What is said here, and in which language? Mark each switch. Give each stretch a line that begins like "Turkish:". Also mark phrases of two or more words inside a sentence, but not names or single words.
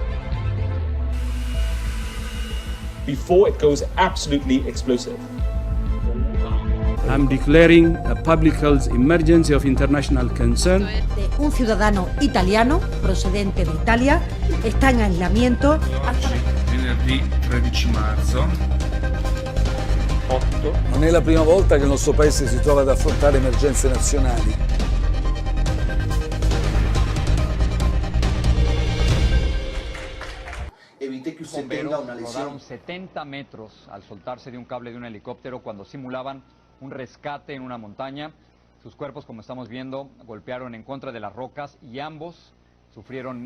English: Before it goes absolutely explosive. I'm declaring a public health emergency of international concern.
Spanish: Un ciudadano italiano procedente de Italia está en aislamiento.
Italian: Venerdì 13 marzo. Non è la prima volta che il nostro paese si trova ad affrontare emergenze nazionali.
Spanish: Evite que usted tenga una lesión. Rodaron 70 metros al soltarse de un cable de un helicóptero cuando simulaban un rescate en una montaña. Sus cuerpos, como estamos viendo, golpearon en contra de las rocas y ambos sufrieron